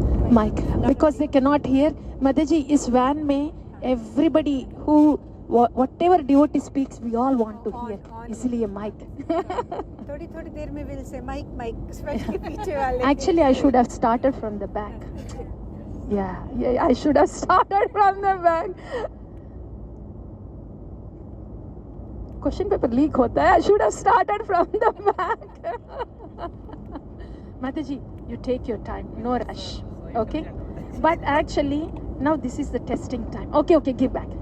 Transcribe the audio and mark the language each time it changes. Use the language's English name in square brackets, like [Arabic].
[English] Mic, because they cannot hear. Mataji, [Hindi] is van mein [English] everybody who whatever devotee speaks, we all want to hear. [Hindi] Isliye mic. थोड़ी देर में [English] will say mic, especially [Hindi] पीछे वाले. [English] Actually, I should have started from the back. Yeah, I should have started from the back. Question paper leak [Hindi] होता है. [English] I should have started from the back. Mataji, you take your time, no rush, okay? But actually, now this is the testing time. Okay, give back.